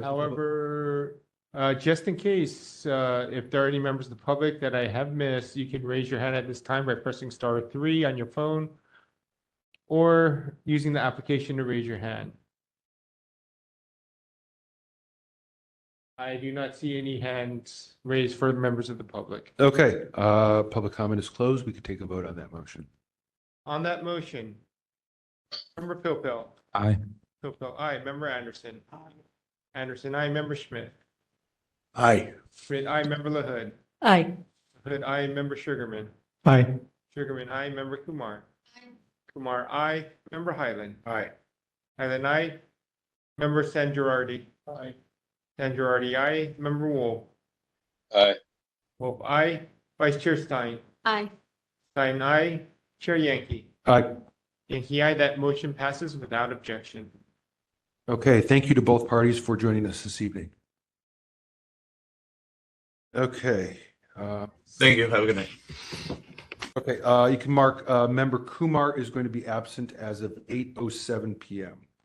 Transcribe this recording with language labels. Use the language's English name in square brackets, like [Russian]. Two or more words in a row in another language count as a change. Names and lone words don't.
[English] However, just in case, if there are any members of the public that I have missed, you can raise your hand at this time by pressing *3 on your phone or using the application to raise your hand. I do not see any hands raised for members of the public. Okay, public comment is closed. We could take a vote on that motion. On that motion, Member Pilpil. Aye. Pilpil, aye. Member Anderson. Anderson, aye. Member Schmidt. Aye. Schmidt, aye. Member LaHood. Aye. LaHood, aye. Member Sugarman. Aye. Sugarman, aye. Member Kumar. Kumar, aye. Member Highland. Aye. Highland, aye. Member San Girardi. Aye. San Girardi, aye. Member Wolf. Aye. Wolf, aye. Vice Chair Stein. Aye. Stein, aye. Chair Yankee. Aye. Yankee, aye. That motion passes without objection. Okay, thank you to both parties for joining us this evening. Okay. Thank you. Have a good night. Okay, you can mark Member Kumar is going to be absent as of 8:07 p.m.